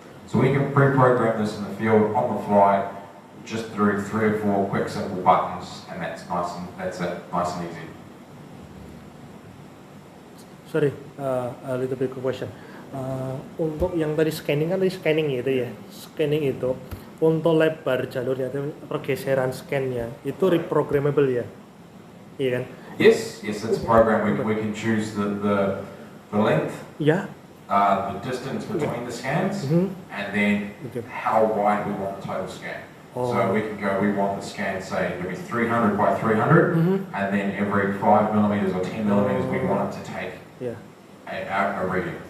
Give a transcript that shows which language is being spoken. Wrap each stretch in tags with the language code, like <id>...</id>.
<en>So we can pre-program this in the field on the fly, just through 3 or 4 quick simple buttons, and that's it, nice and easy. Sorry, a little bit question.</en> <id>Untuk yang tadi scanning itu ya, scanning itu untuk lebar jalurnya, pergeseran scannya itu reprogrammable ya, iya kan?</id> <en>Yes, it's a program. We can choose the length, the distance between the scans, and then how wide we want the total scan. So we can go, we want the scan, say, to be 300 by 300, and then every 5 millimeters or 10 millimeters, we want it to take a reading.</en>